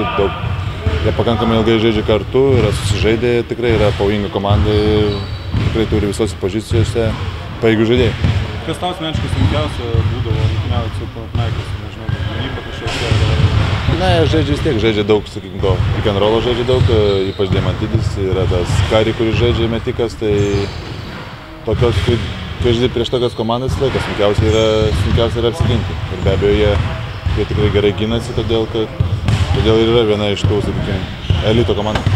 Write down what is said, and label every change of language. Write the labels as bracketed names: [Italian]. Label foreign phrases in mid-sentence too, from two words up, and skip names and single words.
[Lithuanian] Jie pakankamai ilgai žaidžia kartu, yra susižaidę, tikrai yra pavojinga komanda ir tikrai turi visose pozicijose pajėgių žaidėjų. Kas tau asmeniškai sunkiausia būdavo rungtyniauti su Panathinaikos, nežinau, gynyba kažkokia? Na, žaidžia vis tiek, žaidžia daug, sakykim, to [English] pick and rollo [Lithuanian] žaidžia daug, ypač Diamantidis, yra tas Kari, kuris žaidžia metikas, tai tokios, kai žaidži prieš tokias komandas laikas, sunkiausia yra apsiginti. Ir be abejo, jie tikrai gerai ginasi, todėl ir yra viena iš tų, sakykime, elito komandų.